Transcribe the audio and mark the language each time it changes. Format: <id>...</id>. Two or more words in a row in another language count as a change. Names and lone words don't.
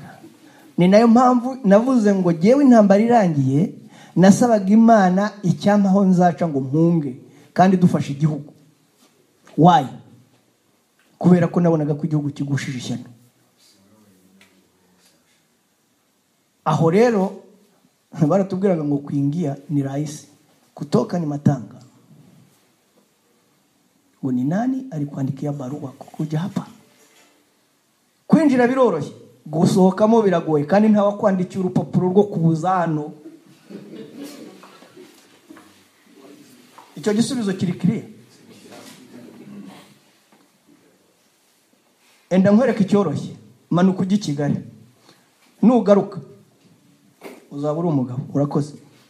<rw>Ni nayo mpamvu navuze ngo jewe intambara irangiye nasabaga Imana icyampaho nzaca ngo mpunge kandi dufashe igihugu.</rw> <en>Why?</en> <rw>Kubera ko nabonaga ko igihugu kigushije ishyano. Aho rero baratubwiraga ngo</rw> <sw>kuingia ni rahisi, kutoka ni matanga. Ngo ni nani alikuandikia barua kuja hapa?</sw> <rw>Kwinjira biroroshye, gusohokamo biragoye, kandi nta wakwandikiye urupapuro rwo kubuza hano. Icyo gisubizo kiri clear. Enda nkwereka icyoroshye, manuka ujye i Kigali, nugaruka uzaba uri umugabo.</rw>